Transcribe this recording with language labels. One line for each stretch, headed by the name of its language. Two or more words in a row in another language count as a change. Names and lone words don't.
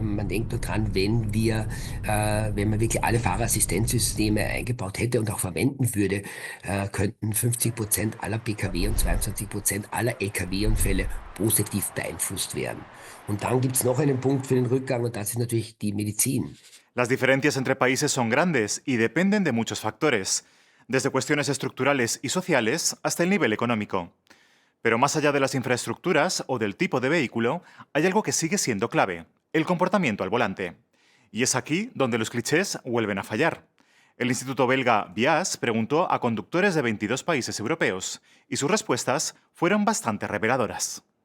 German: Man denkt nur dran, wenn man wirklich alle Fahrerassistenzsysteme eingebaut hätte und auch verwenden würde, könnten 50% aller Pkw und 22% aller Lkw-Unfälle positiv beeinflusst werden. Und dann gibt es noch einen Punkt für den Rückgang, und das ist natürlich die Medizin.
Spanish: Las diferencias entre países son grandes y dependen de muchos factores, desde cuestiones estructurales y sociales hasta el nivel económico. Pero más allá de las infraestructuras o del tipo de vehículo, hay algo que sigue siendo clave: el comportamiento al volante. Y es aquí donde los clichés vuelven a fallar. El instituto belga BIAS preguntó a conductores de 22 países europeos y sus respuestas fueron bastante reveladoras.